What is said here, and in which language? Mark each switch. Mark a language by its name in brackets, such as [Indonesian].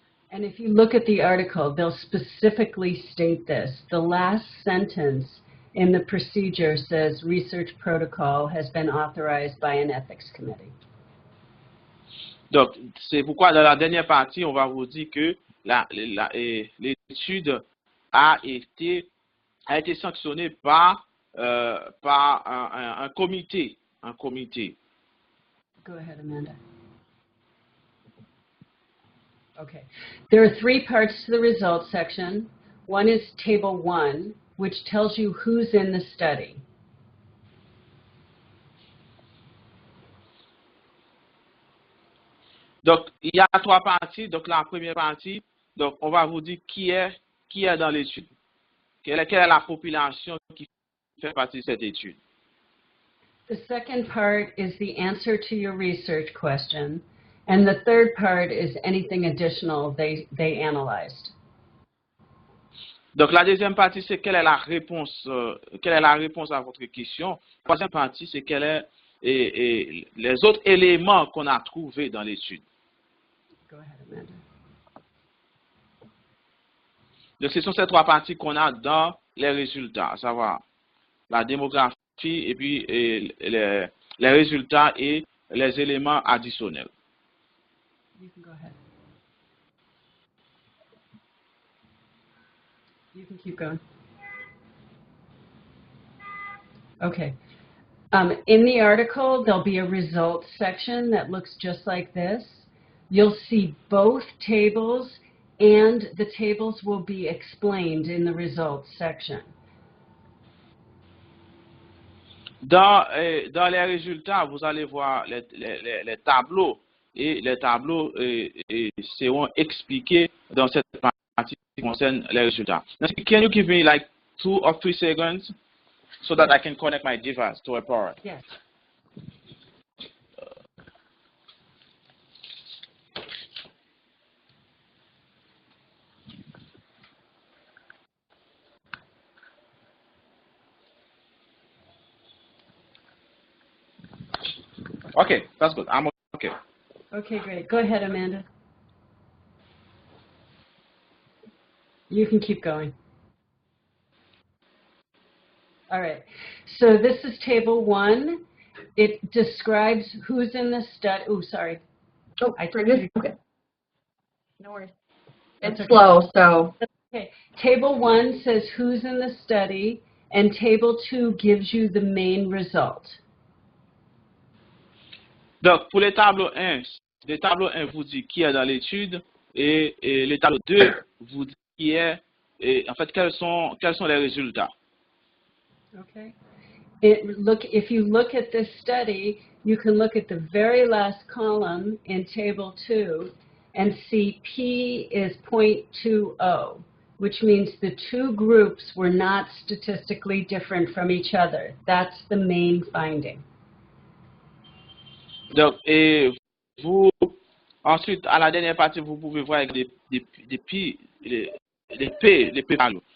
[English] And if you look at the article, they'll specifically state this. The last sentence in the procedure says research protocol has been authorized by an ethics committee. [French] Donc, c'est pourquoi dans la dernière partie, on va vous dire que l'étude a été sanctionnée par un comité. [English] Go ahead, Amanda. Okay. There are 3 parts to the results section. One is Table 1, which tells you who's in the study. [French] Donc, il y a 3 parties. Donc, la première partie, donc, on va vous dire qui est dans l'étude. Quelle est la population qui fait partie de cette étude. [English] The second part is the answer to your research question. And the third part is anything additional they analyzed. [French] Donc, la deuxième partie, c'est quelle est la réponse à votre question. La troisième partie, c'est quel est les autres éléments qu'on a trouvés dans l'étude. [English] Go ahead, Amanda. [French] Donc, ce sont ces 3 parties qu'on a dans les résultats, à savoir la démographie et puis les résultats et les éléments additionnels. [English] You can go ahead. You can keep going. Okay. In the article, there'll be a results section that looks just like this. You'll see both tables, and the tables will be explained in the results section. [French] Dans les résultats, vous allez voir les tableaux, et les tableaux seront expliqués dans cette partie qui concerne les résultats. [English] Can you give me like 2 or 3 seconds so that I can connect my device to a power? Yes. Okay, that's good. I'm okay. Okay, great. Go ahead, Amanda. You can keep going. All right. So this is table 1. It describes who's in the study. Oh, sorry. Oh, I we're good? Okay. No worries. That's It's okay. slow, so. Okay. Table 1 says who's in the study, and table 2 gives you the main result. [French] Donc, pour les tableaux 1, le tableau 1 vous dit qui est dans l'étude, et le tableau 2 vous dit qui est, et en fait, quels sont les résultats. [English] Okay. If you look at this study, you can look at the very last column in table 2 and see P is 0.20, which means the two groups were not statistically different from each other. That's the main finding. [French] Donc, et vous, ensuite, à la dernière partie, vous pouvez voir avec des P, les P values.